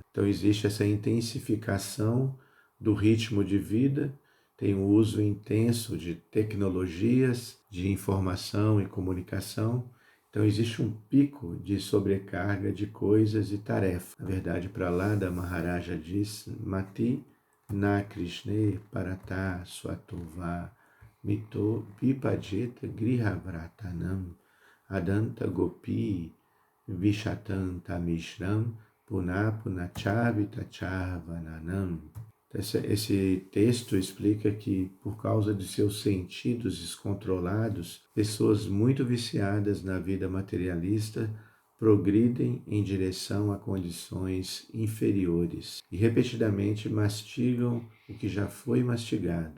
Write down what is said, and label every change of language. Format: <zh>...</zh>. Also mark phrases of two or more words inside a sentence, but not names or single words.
<pt>Então existe essa intensificação do ritmo de vida, tem o uso intenso de tecnologias, de informação e comunicação. Então existe um pico de sobrecarga de coisas e tarefas. Na verdade, para lá da Maharaja diz,</pt> <sa>मतिर्न कृष्णे परतः स्वतो वा मिथोऽभिपद्येत गृहव्रतानाम् अदान्तगोभिर्विशतां तमिस्रं पुनः पुनश्चर्वितचर्वणानाम्.</sa> <pt>Esse texto explica que, por causa de seus sentidos descontrolados, pessoas muito viciadas na vida materialista progridem em direção a condições inferiores e repetidamente mastigam o que já foi mastigado.</pt>